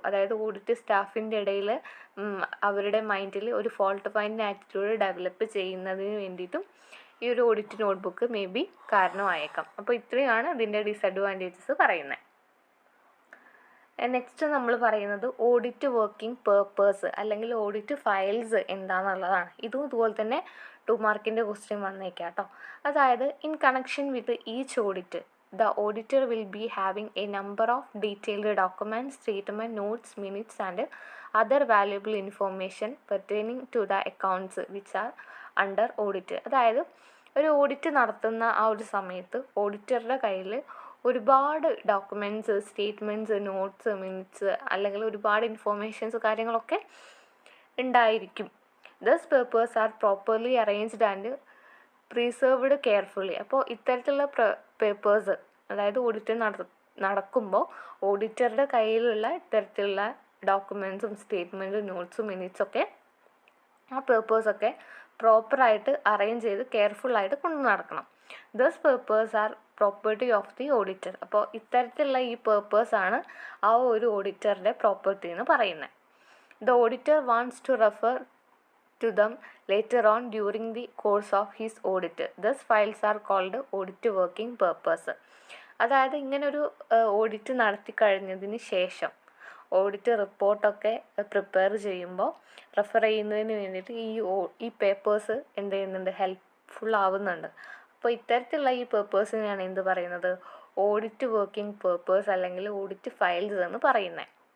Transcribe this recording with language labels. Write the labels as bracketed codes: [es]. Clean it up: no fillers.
[ml] അതായത് ഓഡിറ്റ് സ്റ്റാഫിൻ്റെ ഇടയിൽ അവരുടെ മൈൻഡിൽ ഒരു ഫോൾട്ട് ഫൈൻഡിങ് ആറ്റിറ്റ്യൂഡ് ഡെവലപ്പ് ചെയ്യുന്നതിന് വേണ്ടിയിട്ടും ഈ ഒരു ഓഡിറ്റ് നോട്ട്ബുക്ക് മേ ബി കാരണമായേക്കാം. അപ്പോൾ ഇത്രയാണ് ഇതിൻ്റെ ഡിസഡ്വാൻറ്റേജസ് പറയുന്നത്. നെക്സ്റ്റ് നമ്മൾ പറയുന്നത് ഓഡിറ്റ് വർക്കിംഗ് പേർപ്പസ് അല്ലെങ്കിൽ ഓഡിറ്റ് ഫയൽസ് എന്താണെന്നുള്ളതാണ്. ഇതും ഇതുപോലെ തന്നെ 2 മാർക്കിൻ്റെ ക്വസ്റ്റ്യൻ വന്നേക്കാം കേട്ടോ. [en] അതായത് in connection with each audit the auditor will be having a number of detailed documents, statement, notes, minutes and other valuable information pertaining to the accounts which are under audit. [ml] അതായത് ഒരു audit നടത്തുന്ന ആ ഒരു സമയത്ത് ഓഡിറ്ററുടെ കയ്യിൽ ഒരുപാട് documents, statements, notes, minutes അല്ലെങ്കിൽ ഒരുപാട് ഇൻഫോർമേഷൻസ് കാര്യങ്ങളൊക്കെ ഉണ്ടായിരിക്കും. [en] These papers are properly arranged and preserved carefully. [ml] അപ്പോൾ ഇത്തരത്തിലുള്ള പേപ്പേഴ്സ്, അതായത് ഓഡിറ്റ് നടക്കുമ്പോൾ ഓഡിറ്ററുടെ കയ്യിലുള്ള ഇത്തരത്തിലുള്ള ഡോക്യുമെൻറ്റ്സും സ്റ്റേറ്റ്മെൻറ്റും നോട്ട്സും മിനിറ്റ്സൊക്കെ ആ പേപ്പേഴ്സൊക്കെ പ്രോപ്പറായിട്ട് അറേഞ്ച് ചെയ്ത് കെയർഫുള്ളായിട്ട് കൊണ്ടു നടക്കണം. [en] These papers are property of the auditor. [ml] അപ്പോൾ ഇത്തരത്തിലുള്ള ഈ പേപ്പേഴ്സാണ് ആ ഒരു ഓഡിറ്ററുടെ പ്രോപ്പർട്ടി എന്ന് പറയുന്നത്. [en] The auditor wants to refer to them later on during the course of his audit. Thus files are called audit working purpose. [ml] അതായത് ഇങ്ങനൊരു ഓഡിറ്റ് നടത്തി കഴിഞ്ഞതിന് ശേഷം ഓഡിറ്റ് റിപ്പോർട്ടൊക്കെ പ്രിപ്പയർ ചെയ്യുമ്പോൾ റെഫർ ചെയ്യുന്നതിന് വേണ്ടിയിട്ട് ഈ പേപ്പേഴ്സ് എന്ത് ചെയ്യുന്നുണ്ട്, ഹെൽപ്ഫുൾ ആവുന്നുണ്ട്. അപ്പോൾ ഇത്തരത്തിലുള്ള ഈ പേപ്പേഴ്സിനെയാണ് എന്ത് പറയുന്നത്, ഓഡിറ്റ് വർക്കിംഗ് പേപ്പേഴ്സ് അല്ലെങ്കിൽ ഓഡിറ്റ് ഫയൽസ് എന്ന് പറയുന്നത്.